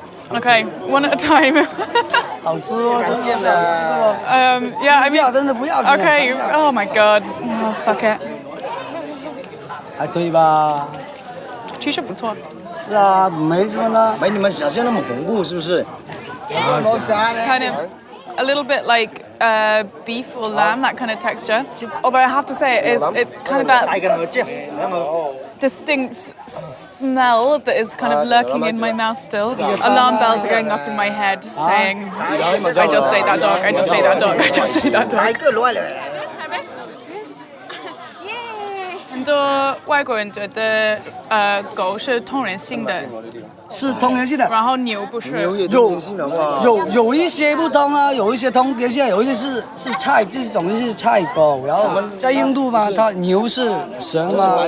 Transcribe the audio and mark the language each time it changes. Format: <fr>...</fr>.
<en>Okay, one at a time.</en> <zh>好吃哦，真的。</zh> <en>Yeah, I mean.</en> <zh>真的不要。</zh> <en>Okay. Oh my god. Oh, fuck it.</en> <zh>还可以吧？其实不错。是啊，没什么呢，没你们想象那么恐怖，是不是？</zh> <en>Kind of a little bit like beef or lamb, that kind of texture. Although I have to say, it's kind of that distinct smell that is kind of lurking in my mouth still. Alarm bells are going off in my head saying, I just ate that dog, I just ate that dog, I just ate that dog.</en> <zh>多外国人觉得狗是通人性的，是通人性的，然后牛不是。有一些不通啊，有一些通人性，有一些是菜，这种是菜狗。然后在印度嘛，它牛是神嘛。</zh>